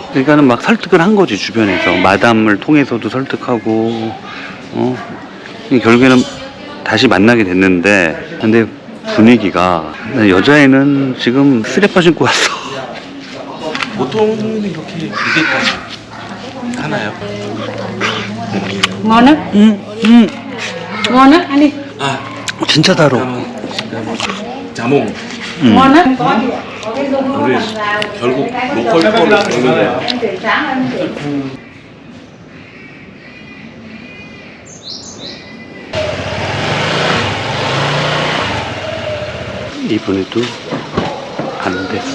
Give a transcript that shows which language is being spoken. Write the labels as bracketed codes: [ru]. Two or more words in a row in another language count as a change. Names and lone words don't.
[ko] 그러니까는 막 설득을 한 거지, 주변에서. 마담을 통해서도 설득하고, 결국에는 다시 만나게 됐는데, 근데 분위기가, 여자애는 지금 쓰레빠 신고 왔어. 보통은 이렇게 이게까지 하나요? [vi] ngon á. Ngon á, ăn đi. 아 [ko] 진짜 달어. 자몽. [vi] Ngon á. [ko] 우리 결국 로컬 거를 먹는 거야. 이번에도 안 됐어.